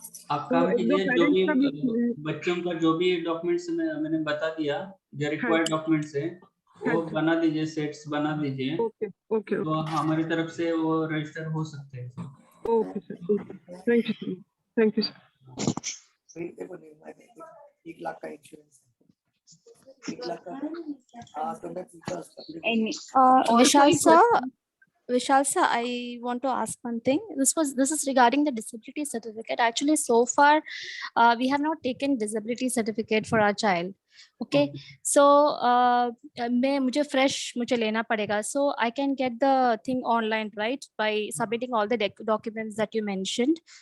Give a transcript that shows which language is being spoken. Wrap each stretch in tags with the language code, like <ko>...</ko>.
<hi>आप काम कीजिए, जो भी बच्चों का जो भी डॉक्यूमेंट्स मैंने बता दिया, जो रिक्वायर्ड डॉक्यूमेंट्स है वो बना दीजिए, सेट्स बना दीजिए। ओके ओके, तो हमारी तरफ से वो रजिस्टर हो सकते हैं। Okay sir, thank you sir, thank you sir. 1 lakh का इंश्योरेंस, 1 लाख का। हाँ, तो मैं</hi> <en>Vishal sir, I want to ask one thing. This is regarding the disability certificate. Actually, so far, we have not taken disability certificate for our child.</en> <hi>Okay, so मुझे fresh मुझे लेना पड़ेगा.</hi> <en>So I can get the thing online, right? By submitting all the documents that you mentioned.</en>